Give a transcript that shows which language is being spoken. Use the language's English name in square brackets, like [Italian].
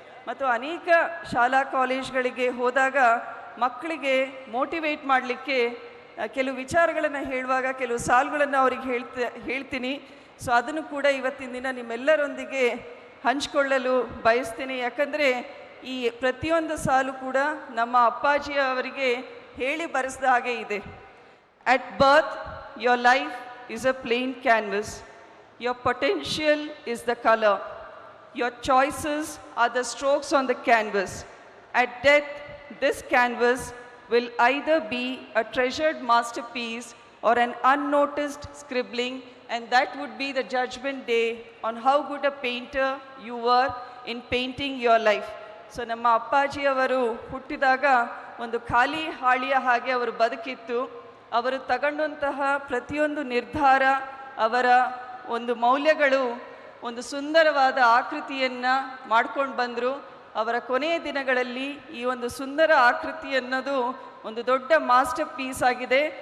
[Kannada] ಮತ್ತು ಅನೇಕ ಶಾಲಾ ಕಾಲೇಜ್ಗಳಿಗೆ ಹೋದಾಗ ಮಕ್ಕಳಿಗೆ ಮೋಟಿವೇಟ್ ಮಾಡಲಿಕ್ಕೆ ಕೆಲವು ವಿಚಾರಗಳನ್ನು ಹೇಳುವಾಗ ಕೆಲವು ಸಾಲುಗಳನ್ನು ಅವ್ರಿಗೆ ಹೇಳ್ತೀನಿ. ಸೊ ಅದನ್ನು ಕೂಡ ಇವತ್ತಿನ ದಿನ ನಿಮ್ಮೆಲ್ಲರೊಂದಿಗೆ ಹಂಚಿಕೊಳ್ಳಲು ಬಯಸ್ತೀನಿ. ಯಾಕಂದರೆ ಈ ಪ್ರತಿಯೊಂದು ಸಾಲು ಕೂಡ ನಮ್ಮ ಅಪ್ಪಾಜಿ ಅವರಿಗೆ ಹೇಳಿ ಬರೆಸಿದ ಹಾಗೆ ಇದೆ. [English] At birth your life is a plain canvas. Your potential is the color. Your choices are the strokes on the canvas. At death, this canvas will either be a treasured masterpiece or an unnoticed scribbling, and that would be the judgment day on how good a painter you were in painting your life. [Kannada] So ನಮ್ಮ ಅಪ್ಪಾಜಿಯವರು ಹುಟ್ಟಿದಾಗ ಒಂದು ಖಾಲಿ ಹಾಳಿಯ ಹಾಗೆ ಅವರು ಬದುಕಿತ್ತು. ಅವರು ತಗೊಂಡಂತಹ ಪ್ರತಿಯೊಂದು ನಿರ್ಧಾರ, ಅವರ ಒಂದು ಮೌಲ್ಯಗಳು ಒಂದು ಸುಂದರವಾದ ಆಕೃತಿಯನ್ನು ಮಾಡ್ಕೊಂಡು ಬಂದರು. ಅವರ ಕೊನೆಯ ದಿನಗಳಲ್ಲಿ ಈ ಒಂದು ಸುಂದರ ಆಕೃತಿ ಅನ್ನೋದು ಒಂದು ದೊಡ್ಡ ಮಾಸ್ಟರ್ ಪೀಸ್ ಆಗಿದೆ.